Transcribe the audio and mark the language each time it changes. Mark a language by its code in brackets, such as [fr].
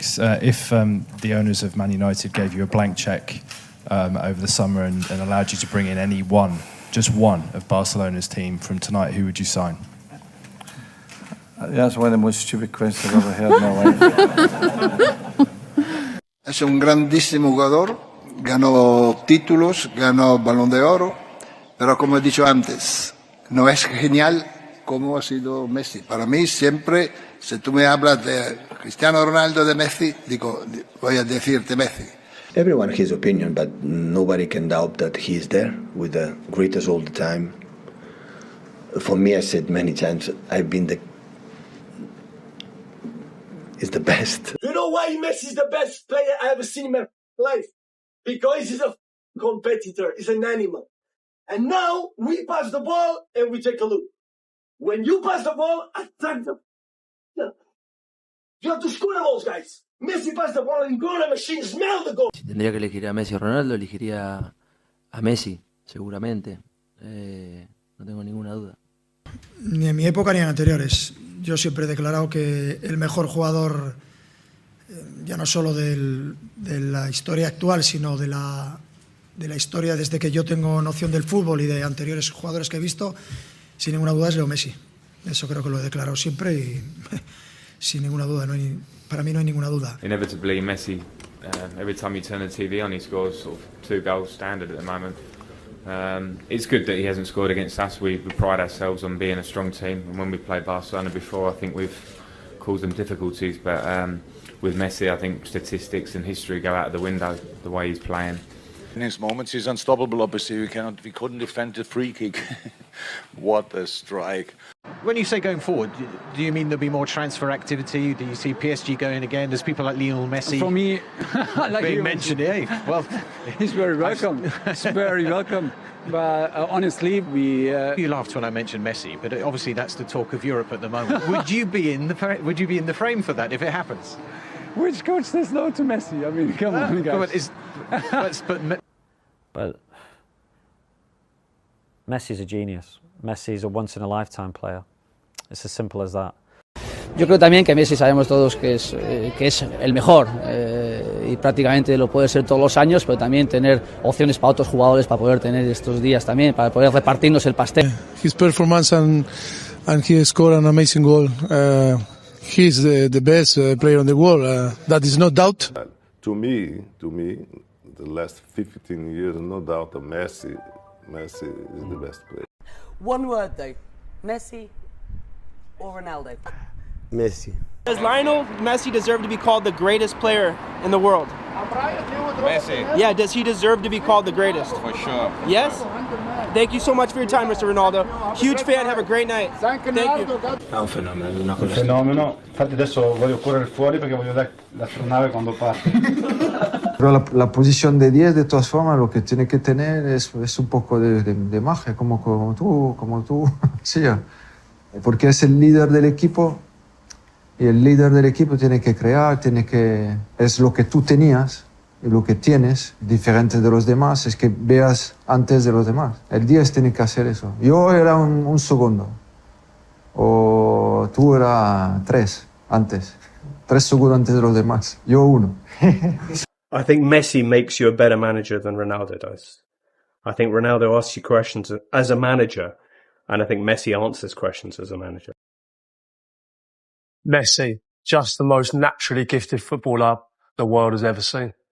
[en] If the owners of Man United gave you a blank check over the summer and allowed you to bring in any one, just one of Barcelona's team from tonight, who would you sign? That's one of the most stupid questions I've ever heard in my life. [es] Es un grandísimo jugador, ganó títulos, ganó Balón de Oro, pero como he dicho antes, no es genial como ha sido Messi. Para mí siempre, si tú me hablas de Cristiano Ronaldo, de Messi, digo, voy a decirte Messi. [en] Everyone has his opinion, but nobody can doubt that he's there with the greatest all the time. For me, I said many times, is the best. You know why Messi's the best player I ever seen in my life? Because he's a competitor, he's an animal. And now we pass the ball and we take a look. When you pass the ball, attack them. You have to score those guys. Messi pass the ball and go on a machine, smell the goal. [es] Si tendría que elegir a Messi o Ronaldo, elegiría a Messi, seguramente. No tengo ninguna duda. Ni en mi época ni en anteriores. Yo siempre he declarado que el mejor jugador, ya no solo de la historia actual, sino de la historia desde que yo tengo noción del fútbol y de anteriores jugadores que he visto, sin ninguna duda es Leo Messi. Eso creo que lo he declarado siempre y sin ninguna duda, para mí no hay ninguna duda. [en] Inevitably Messi, every time you turn the TV on he scores sort of 2 goals standard at the moment. It's good that he hasn't scored against us. We pride ourselves on being a strong team, and when we played Barcelona before I think we've caused them difficulties, but with Messi I think statistics and history go out of the window the way he's playing. In his moments he's unstoppable. Obviously we couldn't defend the free kick. What a strike. When you say going forward, do you mean there'll be more transfer activity? Do you see PSG going again? There's people like Lionel Messi. For me, like being mentioned here. Well, he's very welcome. He's very welcome. But honestly, you laughed when I mentioned Messi, but obviously that's the talk of Europe at the moment. Would you be in the frame for that if it happens? Which coach says no to Messi? I mean, come on, guys. But Messi's a genius. Messi's a once-in-a-lifetime player. It's as simple as that. [es] Yo creo también que Messi sabemos todos que es el mejor y prácticamente lo puede ser todos los años, pero también tener opciones para otros jugadores para poder tener estos días también, para poder repartirnos el pastel. [en] His performance and he scored an amazing goal. He's the best player in the world. That is no doubt. To me, the last 15 years, no doubt, Messi is the best player. One word though, Messi or Ronaldo? Messi. Does Lionel Messi deserve to be called the greatest player in the world? Messi? Yeah, does he deserve to be called the greatest? For sure. Yes? Thank you so much for your time, Mr. Ronaldo. Huge fan, have a great night. Thank you. [it] È un fenomeno, una cosa. Un fenomeno. Infatti adesso voglio correre fuori perché voglio vedere l'astronave [es] cuando [it] parte. [es] Pero la posición de 10, de todas formas, lo que tiene que tener es un poco de magia, como tú, sí, porque es el líder del equipo y el líder del equipo tiene que crear, es lo que tú tenías y lo que tienes, diferente de los demás, es que veas antes de los demás. El 10 tiene que hacer eso. Yo era un segundo, o tú eras 3 antes, 3 segundos antes de los demás, yo 1. [en] I think Messi makes you a better manager than Ronaldo does. I think Ronaldo asks you questions as a manager, and I think Messi answers questions as a manager. Messi, just the most naturally gifted footballer the world has ever seen.